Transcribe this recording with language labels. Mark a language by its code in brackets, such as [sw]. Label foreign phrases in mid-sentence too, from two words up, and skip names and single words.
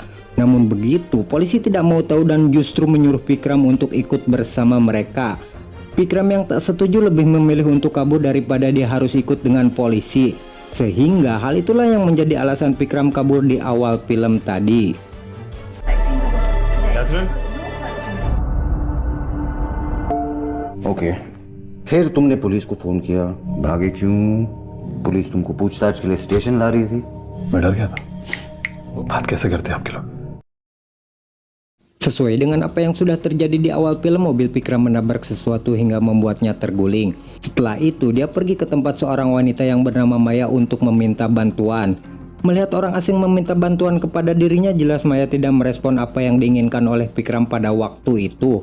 [id] Namun begitu, polisi tidak mau tahu dan justru menyuruh Vikram untuk ikut bersama mereka. Vikram yang tak setuju lebih memilih untuk kabur daripada dia harus ikut dengan polisi. Sehingga hal itulah yang menjadi alasan Vikram kabur di awal film tadi. Catherine? [hi] ओके फिर तुमने पुलिस को फोन किया, भागे क्यों? पुलिस तुमको पूछताछ के लिए स्टेशन ला रही थी। मैं डर गया था। बात कैसे करते हैं आपके लोग? [id] Sesuai dengan apa yang sudah terjadi di awal film, mobil Vikram menabrak sesuatu hingga membuatnya terguling. Setelah itu, dia pergi ke tempat seorang wanita yang bernama Maya untuk meminta bantuan. Melihat orang asing meminta bantuan kepada dirinya, jelas Maya tidak merespon apa yang diinginkan oleh Vikram pada waktu itu.